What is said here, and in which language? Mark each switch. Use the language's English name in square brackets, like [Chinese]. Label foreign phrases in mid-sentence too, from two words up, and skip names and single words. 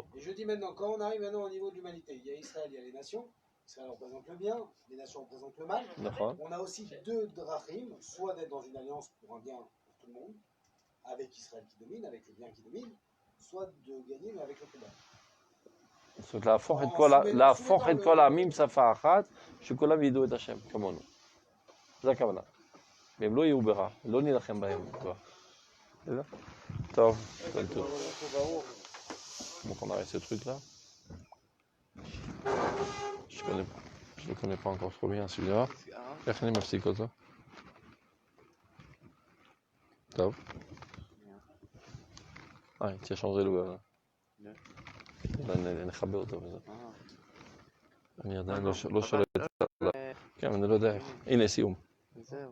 [French] Et je dis maintenant, quand on arrive maintenant au niveau de l'humanité, il y a Israël, il y a les nations. Israël représente le bien, les nations représentent le mal. On a aussi deux drachim, soit d'être dans une alliance pour un bien pour tout le monde, avec Israël qui domine, avec le bien qui domine, soit de gagner mais avec le combat. La force et [Hebrew] כל עמים שפה אחת, שכולם ידעו את השם כמונו. זה הכוונה. והם לא יהיו ברע, לא נילחם בהם כבר. טוב, כל טוב. [French] Donc on arrête ce truc là. Je le connais pas encore trop bien celui-là. [Hebrew] איך אני מפסיק אותו? טוב. [French] tu as changé le... [Hebrew] נחבר אותו וזה. אני עדיין לא שולט. כן, אני לא יודע איך. הנה סיום.